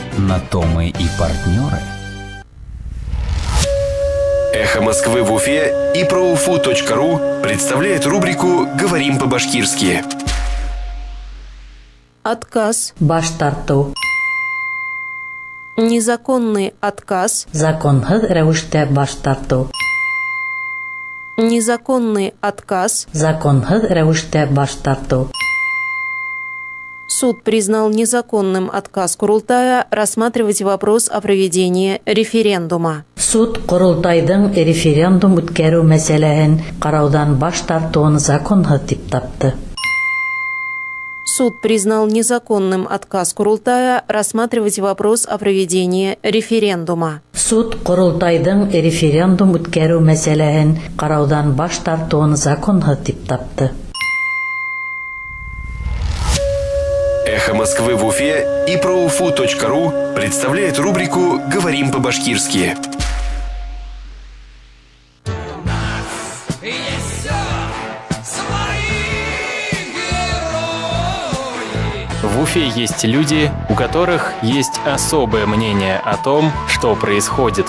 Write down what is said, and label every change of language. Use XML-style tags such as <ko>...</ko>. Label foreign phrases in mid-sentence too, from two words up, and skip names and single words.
<ru>На то мы и партнеры. Эхо Москвы в Уфе и ProUFU.ру представляет рубрику «Говорим по-башкирски». Отказ.</ru> <ba>Баш тарту.</ba> <ru>Незаконный отказ.</ru> <ba>Законһыҙ рәүештә баш тарту.</ba> <ru>Незаконный отказ.</ru> <ba>Законһыҙ рәүештә баш тарту.</ba> <ru>Суд признал незаконным отказ Курултая рассматривать вопрос о проведении референдума.</ru> <ba>Суд Ҡоролтайҙың референдум үткәреү мәсьәләһен ҡарауҙан баш тартыуын законһыҙ дип тапты.</ba> <ru>Суд признал незаконным отказ Курултая рассматривать вопрос о проведении референдума.</ru> <ba>Суд Ҡоролтайҙың референдум үткәреү мәсьәләһен ҡарауҙан баш тартыуын законһыҙ дип тапты.</ba> <ru>Эхо Москвы в Уфе и ProUFU.ру представляет рубрику «Говорим по-башкирски». В Уфе есть люди, у которых есть особое мнение о том, что происходит.</ru>